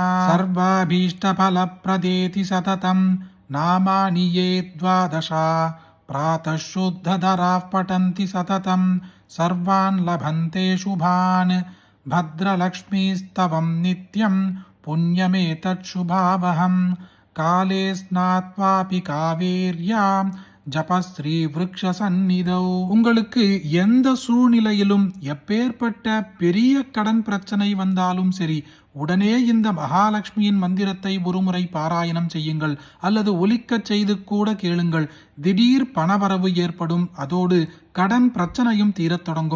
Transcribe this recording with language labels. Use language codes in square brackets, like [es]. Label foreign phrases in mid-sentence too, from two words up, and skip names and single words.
[sa] सर्वाभीष्टफलप्रदेति सततं नामानि ये द्वादश प्रातः शुद्धधराः पठन्ति सततं सर्वान् लभन्ते शुभान् भद्रलक्ष्मीस्तवं नित्यं पुण्यमेतच्छुभावहं काले स्नात्वापि कावेर्यां जपश्री वृक्ष सन्निधौ. [ta] உங்களுக்கு எந்த சூழ்நிலையிலும் எப்பேற்பட்ட பெரிய கடன் பிரச்சனை வந்தாலும் சரி, உடனே இந்த மகாலட்சுமியின் மந்திரத்தை ஒருமுறை பாராயணம் செய்யுங்கள், அல்லது ஒலிக்கச் செய்து கூட கேளுங்கள். திடீர் பணவரவு ஏற்படும், அதோடு கடன் பிரச்சனையும் தீரத் தொடங்கும்.